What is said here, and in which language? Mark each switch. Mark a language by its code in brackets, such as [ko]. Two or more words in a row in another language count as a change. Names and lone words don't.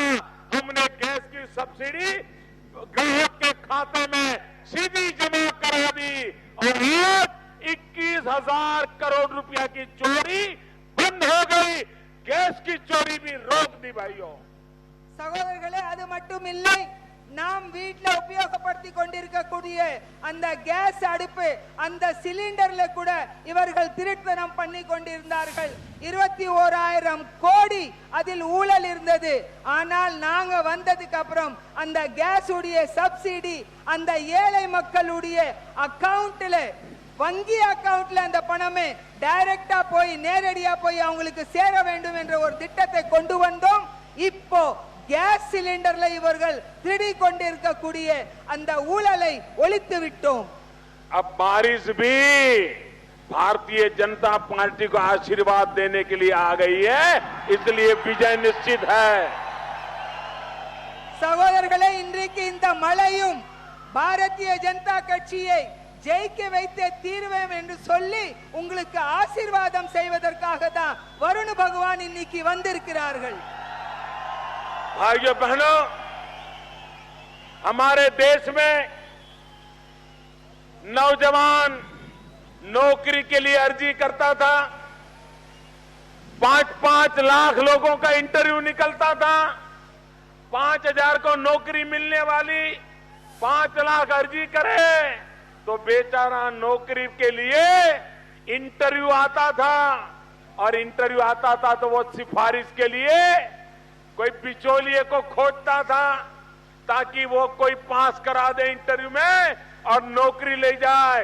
[hi] हमने गैस की सब्सिडी ग्राहक के खाते में सीधी जमा करा दी और आज 21,000 करोड़ रुपया की चोरी बंद हो गई। गैस की चोरी भी रोक दी भाइयों। [ta] சகோதரர்களே, அது மட்டும் இல்லை, நாம் வீட்டில் உபயோகப்படுத்தி கொண்டிருக்கக்கூடிய அந்த கேஸ் அடுப்பு, அந்த சிலிண்டர்ல கூட இவர்கள் திருட்டுத்தனம் பண்ணி கொண்டிருந்தார்கள். 21,000 கோடி அதில் ஊழல் இருந்தது. ஆனால் நாங்க வந்ததுக்கு அப்புறம் அந்த கேஸ் உடைய சப்சிடி அந்த ஏழை மக்களுடைய அக்கவுண்ட்ல, வங்கி அக்கவுண்ட்ல அந்த பணமே டைரக்டா போய் நேரடியா போய் அவங்களுக்கு சேர வேண்டும் என்ற ஒரு திட்டத்தை கொண்டு வந்தோம். இப்போ கேஸ் சிலிண்டர்ல இவர்கள் திருடி கொண்டிருக்கக்கூடிய அந்த ஊழலை ஒழித்து விட்டோம். [hi] अब बारिश भी भारतीय जनता पार्टी को आशीर्वाद देने के लिए आ गई है, इसलिए विजय निश्चित है। [ta] சகோதரர்களே, இன்றைக்கு இந்த மழையும் பாரதிய ஜனதா கட்சியை ஜெயிக்க வைத்தே தீர்வேன் என்று சொல்லி உங்களுக்கு ஆசீர்வாதம் செய்வதற்காக தான் வருண பகவான் இன்னைக்கு வந்திருக்கிறார்கள். [hi] भाइयों बहनों, हमारे देश में नौजवान नौकरी के लिए अर्जी करता था, 5-5 लाख लोगों का इंटरव्यू निकलता था, 5,000 को नौकरी मिलने वाली, 5 लाख अर्जी करे तो बेचारा नौकरी के लिए इंटरव्यू आता था और इंटरव्यू आता था तो वो सिफारिश के लिए कोई बिचौलिए को खोजता था ताकि वो कोई पास करा दे इंटरव्यू में और नौकरी ले जाए।